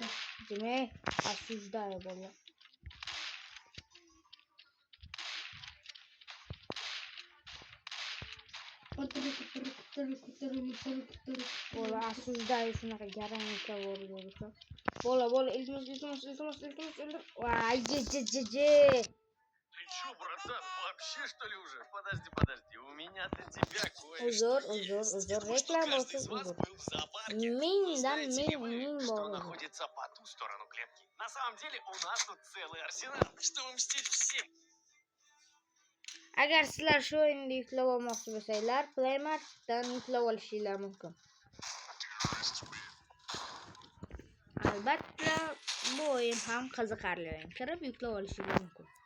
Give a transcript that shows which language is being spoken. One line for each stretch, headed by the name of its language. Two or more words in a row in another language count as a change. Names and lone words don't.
Uzbek: Demak, осуждаю bo'lar. Bola осуждаю shunaqa garantiya bo'lsa. Bola, iltimos o'ldir. Voy,
Russian: Ты чё, братан, вообще что ли уже? Подожди, у меня-то тебя
Uzbek: Uzr,
Russian: Каждый
Uzbek: reklama
Russian: из
Uzbek: uchun
Russian: вас
Uzbek: uzr.
Russian: был в зоопарке.
Uzbek: Mingdan
Russian: Знаете ли вы,
Uzbek: ming
Russian: что
Uzbek: bor.
Russian: находится по ту сторону клетки? На самом деле у нас тут целый арсенал, чтобы мстить всем.
Uzbek: Agar sizlar shu o'yinni yuklab olmoqchi bo'lsanglar, Play Marketdan yuklab olishingiz mumkin. Albatta, bu o'yin ham qiziqarli o'yin. Kirib yuklab olishingiz mumkin.